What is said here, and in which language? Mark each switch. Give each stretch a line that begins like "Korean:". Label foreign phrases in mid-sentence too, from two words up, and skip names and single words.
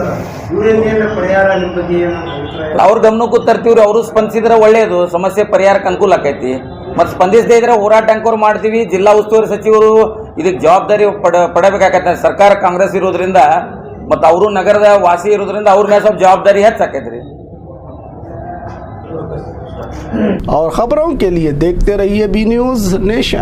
Kannada: ಅವ್ರ ಗಮನಕ್ಕೂ ತರ್ತೀವ್ರಿ. ಅವರು ಸ್ಪಂದಿಸಿದ್ರೆ ಒಳ್ಳೇದು, ಸಮಸ್ಯೆ ಪರಿಹಾರಕ್ಕೆ ಅನುಕೂಲ ಆಕೈತಿ. ಮತ್ತು ಸ್ಪಂದಿಸದೇ ಇದ್ರೆ ಹೋರಾಟ ಅಂಕೋರ್ ಮಾಡ್ತೀವಿ. ಜಿಲ್ಲಾ ಉಸ್ತುವಾರಿ ಸಚಿವರು ಇದಕ್ಕೆ ಜವಾಬ್ದಾರಿ ಪಡಬೇಕಾಗತ್ತೆ. ಸರ್ಕಾರ ಕಾಂಗ್ರೆಸ್ ಇರೋದ್ರಿಂದ ಮತ್ತು ಅವರು ನಗರದ ವಾಸಿ ಇರೋದ್ರಿಂದ ಅವ್ರ ಮೇಲೆ ಸ್ವಲ್ಪ ಜವಾಬ್ದಾರಿ ಹೆಚ್ಚಾಕೈತ್ರಿ.
Hindi: और खबरों के लिए देखते रहिए बी न्यूज़ नेशन।